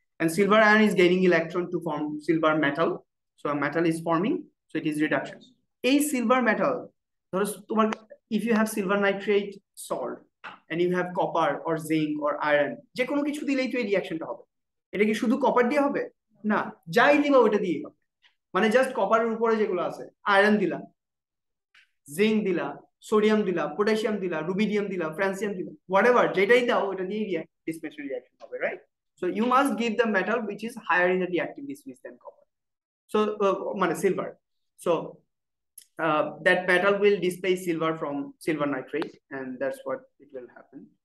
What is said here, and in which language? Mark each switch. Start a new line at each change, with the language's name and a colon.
English: And silver ion is gaining electron to form silver metal. So a metal is forming, so it is reduction. A silver metal, if you have silver nitrate salt and you have copper or zinc or iron,
Bangla: যে কোনো কিছু দিলেই তো এই রিঅ্যাকশনটা হবে। এটা কি শুধু কপার দিয়ে হবে? না, যাই দিবা ওটা দিয়ে হবে। মানে জাস্ট কপারের উপরে যেগুলো আছে, আয়রন দিলা, জিঙ্ক দিলা, সোডিয়াম দিলা, পটাশিয়াম দিলা, রুবিডিয়াম দিলা, ফ্রান্সিয়াম দিলা, হোয়াটএভার যেটাই দাও ওটা দিয়ে ডিসপ্লেসমেন্ট রিঅ্যাকশন হবে, right?
English: So you must give the metal which is higher in the reactivity series than copper. So silver. So that metal will displace silver from silver nitrate, and that's what it will happen.